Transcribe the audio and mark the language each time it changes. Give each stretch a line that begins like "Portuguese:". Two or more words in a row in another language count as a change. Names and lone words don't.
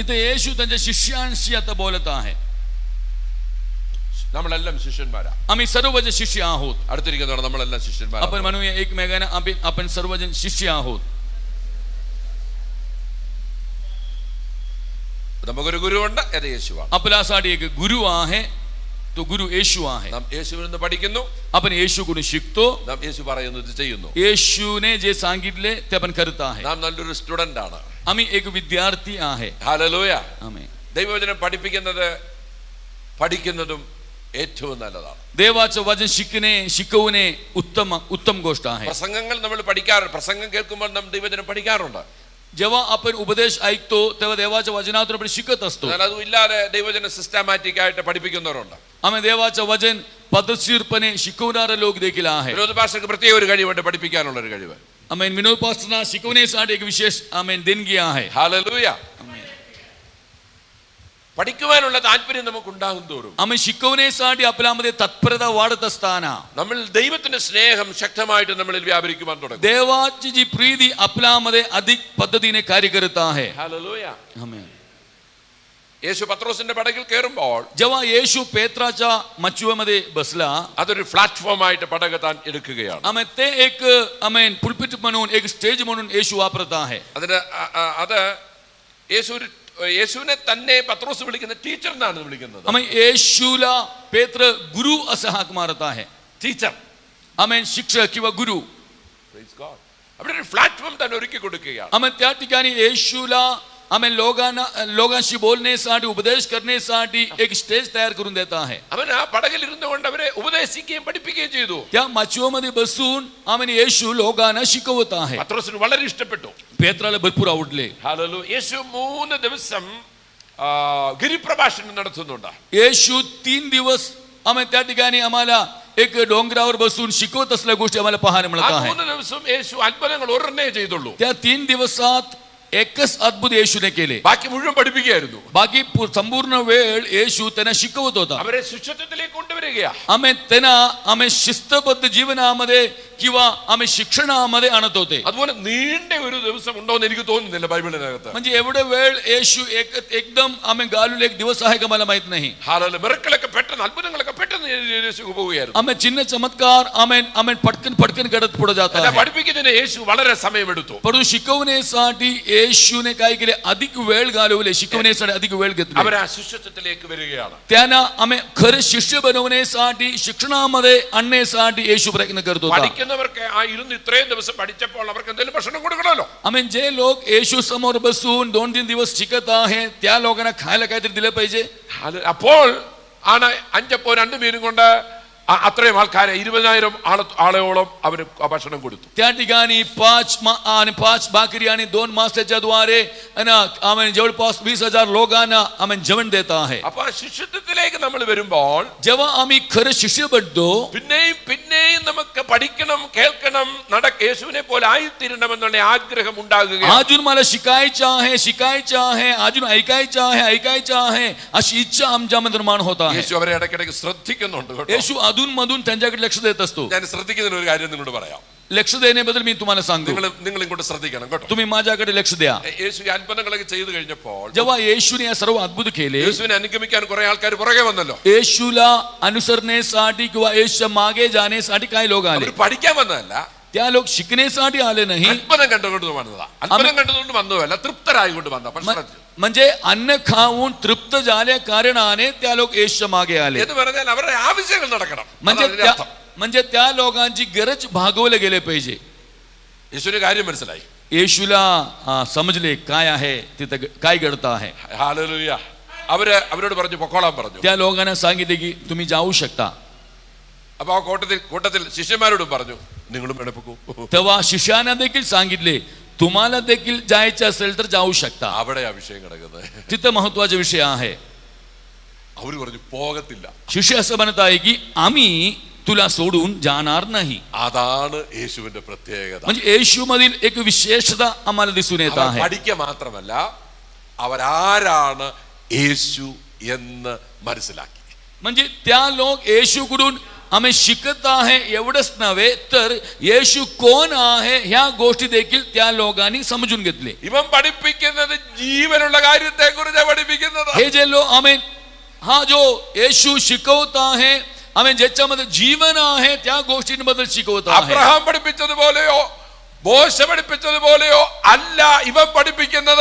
Marathi: इथे येशू त्यांच्या शिष्यांशी आता बोलत आहे.
Malayalam: നമ്മളെല്ലാം ശിഷ്യന്മാരാ.
Marathi: आम्ही सर्वजण शिष्य आहोत.
Malayalam: അടുത്തിരിക്കുന്നവർ നമ്മളെല്ലാം ശിഷ്യന്മാരാ.
Marathi: आपण म्हणूया एकमेकांना आपण सर्वजण शिष्य आहोत.
Malayalam: നമുക്കൊരു ഗുരുവുണ്ട്, അത് യേശുവാണ്.
Marathi: आपल्यासाठी एक गुरु आहे, तो गुरु येशू आहे.
Malayalam: നാം യേശുവിൽ നിന്ന് പഠിക്കുന്നു,
Marathi: आपण येशूकडून शिकतो.
Malayalam: നാം യേശു പറയുന്നത് ചെയ്യുന്നു.
Marathi: येशूने जे सांगितले ते आपण करत आहे.
Malayalam: നാം നല്ലൊരു സ്റ്റുഡന്റ് ആണ്.
Marathi: आम्ही एक विद्यार्थी आहे.
Malayalam: ഹല്ലേലൂയ.
Marathi: आमेन.
Malayalam: ദൈവവചനം പഠിക്കുന്നതും ഏറ്റവും നല്ലതാണ്.
Marathi: देवाचं वचन शिकवणे उत्तम गोष्ट आहे.
Malayalam: പ്രസംഗങ്ങൾ നമ്മൾ പ്രസംഗം കേൾക്കുമ്പോൾ നാം ദൈവവചനം പഠിക്കാറുണ്ട്.
Marathi: जेव्हा आपण उपदेश ऐकतो तेव्हा देवाच्या वचनातून आपण शिकत असतो.
Malayalam: അതുമില്ലാതെ ദൈവവചനം സിസ്റ്റമാറ്റിക് ആയിട്ട് പഠിപ്പിക്കുന്നവരുണ്ട്.
Marathi: आम्ही देवाचं वचन पद्धतशीरपणे शिकवणारे लोक देखील आहे.
Malayalam: വിനോദ ഭാഷയ്ക്ക് പ്രത്യേക ഒരു കഴിവുണ്ട്, പഠിപ്പിക്കാനുള്ള ഒരു കഴിവ്.
Marathi: आमेन. विनोद पास्टरना शिकवण्यासाठी एक विशेष आमेन देणगी आहे.
Malayalam: ഹല്ലേലൂയ. പഠിക്കുവാനുള്ള താല്പര്യം നമുക്ക് ഉണ്ടാകും തോറും
Marathi: आम्ही शिकवण्यासाठी आपल्यामध्ये तत्परता वाढत असताना
Malayalam: നമ്മൾ ദൈവത്തിന്റെ സ്നേഹം ശക്തമായിട്ട് നമ്മളിൽ വ്യാപരിക്കുവാൻ തുടങ്ങും.
Marathi: देवाची जी प्रीती आपल्यामध्ये अधिक पद्धतीने कार्य करत आहे.
Malayalam: ഹല്ലേലൂയ.
Marathi: आमेन.
Malayalam: യേശു പത്രോസിന്റെ പടകിൽ കയറുമ്പോൾ
Marathi: जेव्हा येशू पेत्राच्या मच्छीमध्ये बसला,
Malayalam: അതൊരു പ്ലാറ്റ്ഫോം ആയിട്ട് പടക് താൻ എടുക്കുകയാണ്.
Marathi: आम्ही ते एक आमेन पुलपिट म्हणून एक स्टेज म्हणून येशू वापरत आहे.
Malayalam: അത് യേശുവിനെ തന്നെ പത്രോസ് വിളിക്കുന്ന ടീച്ചർ എന്നാണ് വിളിക്കുന്നത്.
Marathi: आम्ही येशूला पेत्र गुरु असं हाक मारत आहे.
Malayalam: ടീച്ചർ,
Marathi: आमेन. शिक्षक किंवा गुरु.
Malayalam: അവിടെ ഒരു പ്ലാറ്റ്ഫോം തന്നെ ഒരുക്കി കൊടുക്കുകയാണ്.
Marathi: आम्ही त्या ठिकाणी येशूला आम्ही लोकांशी बोलण्यासाठी उपदेश करण्यासाठी एक स्टेज तयार करून देत आहे.
Malayalam: അവൻ ആ പടകിൽ ഇരുന്നുകൊണ്ട് അവരെ ഉപദേശിക്കുകയും പഠിപ്പിക്കുകയും ചെയ്തു.
Marathi: त्या मच्छीमध्ये बसून आम्ही येशू लोकांना शिकवत आहे.
Malayalam: പത്രോസിന് വളരെ ഇഷ്ടപ്പെട്ടു.
Marathi: पेत्राला भरपूर आवडले.
Malayalam: ഹല്ലേലൂയ. യേശു 3 ദിവസം ഗിരിപ്രഭാഷണം നടത്തുന്നുണ്ട്.
Marathi: येशू 3 दिवस आम्ही त्या ठिकाणी आम्हाला एक डोंगरावर बसून शिकवत असल्या गोष्टी आम्हाला पाहायला मिळत आहे.
Malayalam: 3 ദിവസം യേശു അത്ഭുതങ്ങൾ ഒരെണ്ണേ ചെയ്തുള്ളൂ.
Marathi: त्या 3 दिवसात एकच अद्भुत येशूने केले.
Malayalam: ബാക്കി മുഴുവൻ പഠിപ്പിക്കുകയായിരുന്നു.
Marathi: बाकी संपूर्ण वेळ येशू त्यांना शिकवत होता.
Malayalam: അവരെ ശിഷ്യത്വത്തിലേക്ക് കൊണ്ടുവരികയാ.
Marathi: आम्ही शिस्तबद्ध जीवनामध्ये किंवा आम्ही शिक्षणामध्ये आणत होते.
Malayalam: അതുപോലെ നീണ്ട ഒരു ദിവസം ഉണ്ടോ എന്ന് എനിക്ക് തോന്നുന്നില്ല ബൈബിളിനകത്ത്.
Marathi: म्हणजे एवढे वेळ येशू एकदम आम्ही घालून एक दिवस आहे का मला माहित नाही.
Malayalam: ഹല്ലേലൂയ. മിറക്കിളൊക്കെ പെട്ടെന്ന് അത്ഭുതങ്ങളൊക്കെ പെട്ടെന്ന് യേശു പോവുകയായിരുന്നു.
Marathi: आम्ही चिन्ह चमत्कार आम्ही पटकन घडत पुढे जात आहे.
Malayalam: പഠിപ്പിക്കുന്നതിന് യേശു വളരെ സമയമെടുത്തു.
Marathi: परंतु शिकवण्यासाठी येशूने काय केले, अधिक वेळ घालवले. शिकवण्यासाठी अधिक वेळ घेतले.
Malayalam: അവർ ആ ശിഷ്യത്വത്തിലേക്ക് വരികയാണ്.
Marathi: त्यांना आम्ही खरे शिष्य बनवण्यासाठी शिक्षणामध्ये आणण्यासाठी येशू प्रयत्न करत होता.
Malayalam: പഠിക്കുന്നവർക്ക് ആ ഇരുന്ന് ഇത്രയും ദിവസം പഠിച്ചപ്പോൾ അവർക്ക് എന്തെങ്കിലും ഭക്ഷണം കൊടുക്കണമല്ലോ.
Marathi: आम्ही जे लोक येशू समोर बसून 2-3 दिवस शिकत आहेत त्या लोकांना खायला काहीतरी दिलं पाहिजे.
Malayalam: അപ്പോൾ ആണ് 5 അപ്പവും 2 മീനും കൊണ്ട് അത്രയും ആൾക്കാരെ 20,000 ആളോളം അവർ ഭക്ഷണം കൊടുത്തു.
Marathi: त्या ठिकाणी 5 भाकरी आणि 2 माशाच्या द्वारे आम्ही जवळपास 20,000 लोकांना आम्ही जेवण देत आहे.
Malayalam: അപ്പൊ ആ ശിഷ്യത്വത്തിലേക്ക് നമ്മൾ വരുമ്പോൾ
Marathi: जेव्हा आम्ही खरं शिष्य बनतो,
Malayalam: പിന്നെയും നമുക്ക് പഠിക്കണം, കേൾക്കണം, യേശുവിനെ പോലെ ആയിത്തീരണമെന്നുള്ള ആഗ്രഹം ഉണ്ടാകുകയാണ്.
Marathi: अजून मला शिकायचं आहे, अजून ऐकायचं आहे अशी इच्छा आमच्यामध्ये निर्माण होत आहे.
Malayalam: യേശു അവരെ ഇടയ്ക്കിടയ്ക്ക് ശ്രദ്ധിക്കുന്നുണ്ട്.
Marathi: येशू अधून मधून त्यांच्याकडे लक्ष देत असतो.
Malayalam: ഞാൻ ശ്രദ്ധിക്കുന്ന ഒരു കാര്യം നിങ്ങളോട് പറയാം.
Marathi: लक्ष देण्याबद्दल मी तुम्हाला सांगतो.
Malayalam: നിങ്ങൾ ഇങ്ങോട്ട് ശ്രദ്ധിക്കണം കേട്ടോ.
Marathi: तुम्ही माझ्याकडे लक्ष द्या.
Malayalam: യേശു ഈ അത്ഭുതങ്ങളൊക്കെ ചെയ്തു കഴിഞ്ഞപ്പോൾ
Marathi: जेव्हा येशूने या सर्व अद्भुत केले,
Malayalam: യേശുവിനെ അനുഗമിക്കാൻ കുറെ ആൾക്കാർ പുറകെ വന്നല്ലോ.
Marathi: येशूला अनुसरण्यासाठी किंवा येशूच्या मागे जाण्यासाठी काही लोक आले.
Malayalam: അവർ പഠിക്കാൻ വന്നതല്ല,
Marathi: त्या लोक शिकण्यासाठी आले नाही.
Malayalam: അത്ഭുതം കണ്ടുകൊണ്ട് വന്നതാ. അത്ഭുതം കണ്ടുകൊണ്ട് വന്നതല്ല, തൃപ്തരായിക്കൊണ്ട് വന്ന.
Marathi: म्हणजे अन्न खाऊन तृप्त झाल्या कारणाने त्या लोक येशूच्या मागे आले.
Malayalam: എന്ന് പറഞ്ഞാൽ അവരുടെ ആവശ്യങ്ങൾ നടക്കണം.
Marathi: म्हणजे त्या लोकांची गरज भागवले गेले पाहिजे.
Malayalam: യേശുവിന് കാര്യം മനസ്സിലായി.
Marathi: येशूला समजले काय आहे तिथे काय घडत आहे.
Malayalam: ഹല്ലേലൂയ. അവരോട് പറഞ്ഞു പൊക്കോളാൻ പറഞ്ഞു.
Marathi: त्या लोकांना सांगितले की तुम्ही जाऊ शकता.
Malayalam: അപ്പൊ ആ കൂട്ടത്തിൽ ശിഷ്യന്മാരോടും പറഞ്ഞു നിങ്ങളും എണപ്പക്കൂ.
Marathi: तेव्हा शिष्याना देखील सांगितले तुम्हाला देखील जायचे असेल तर जाऊ शकता.
Malayalam: അവിടെ ആ വിഷയം കിടക്കുന്നത്.
Marathi: तिथं महत्वाचा विषय आहे.
Malayalam: അവര് പറഞ്ഞു പോകത്തില്ല.
Marathi: शिष्य असं म्हणत आहे की आम्ही तुला सोडून जाणार नाही.
Malayalam: അതാണ് യേശുവിന്റെ പ്രത്യേകത.
Marathi: म्हणजे येशू मधील एक विशेषता आम्हाला दिसून येत आहे.
Malayalam: പഠിക്കുക മാത്രമല്ല, അവരാരാണ് യേശു എന്ന് മനസ്സിലാക്കി.
Marathi: म्हणजे त्या लोक येशूकडून आम्ही शिकत आहे एवढंच नव्हे तर येशू कोण आहे ह्या गोष्टी देखील त्या लोकांनी समजून घेतले.
Malayalam: ഇവൻ പഠിപ്പിക്കുന്നത് ജീവനുള്ള കാര്യത്തെ കുറിച്ച് പഠിപ്പിക്കുന്നത്.
Marathi: हे जे लोक आम्ही हा जो येशू शिकवत आहे आम्ही ज्याच्यामध्ये जीवन आहे त्या गोष्टींबद्दल शिकवत आहे.
Malayalam: അബ്രഹാം പഠിപ്പിച്ചതുപോലെയോ മോശ പഠിപ്പിച്ചതുപോലെയോ അല്ല ഇവൻ പഠിപ്പിക്കുന്നത്.